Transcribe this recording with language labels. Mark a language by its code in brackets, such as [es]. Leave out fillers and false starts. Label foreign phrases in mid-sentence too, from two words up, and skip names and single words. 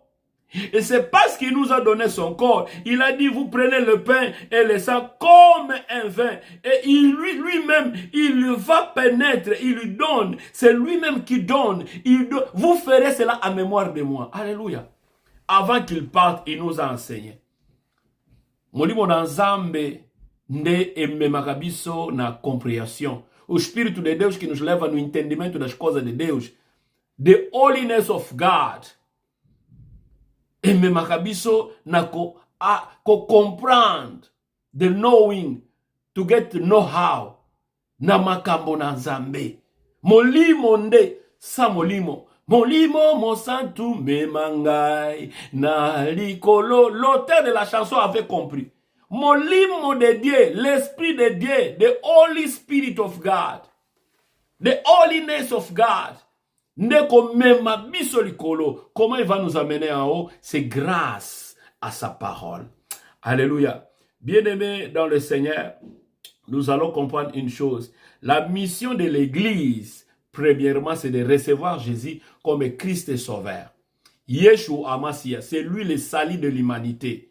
[fr] Et c'est parce qu'il nous a donné son corps. Il a dit, vous prenez le pain et le sang comme un vin. Et lui-même, il va pénétrer, il lui donne. C'est lui-même qui donne. Vous ferez cela en mémoire de moi. Alléluia. Avant qu'il parte, il nous a enseigné. [ln] Molimo na nzambe nde ememaka biso na comprehension. [pt] O Espírito de Deus que nos leva no entendimento das coisas de Deus. [en] The holiness of God. [ln] Ememaka biso na comprendre. [en] The knowing. To get know-how. [ln] Na makambo na nzambe. Molimo nde sa molimo. Molimo mosantu memangai na likolo. [fr] L'auteur de la chanson avait compris. Molimo de Dieu, l'esprit de Dieu, [en] the Holy Spirit of God, the holiness of God. [ln] Ndeko mema biso likolo. [fr] Comment il va nous amener en haut? C'est grâce à sa parole. Alléluia. Bien-aimés dans le Seigneur, nous allons comprendre une chose. La mission de l'Église, premièrement, c'est de recevoir Jésus comme Christ et Sauveur. Yeshua Amasia, c'est lui le salut de l'humanité.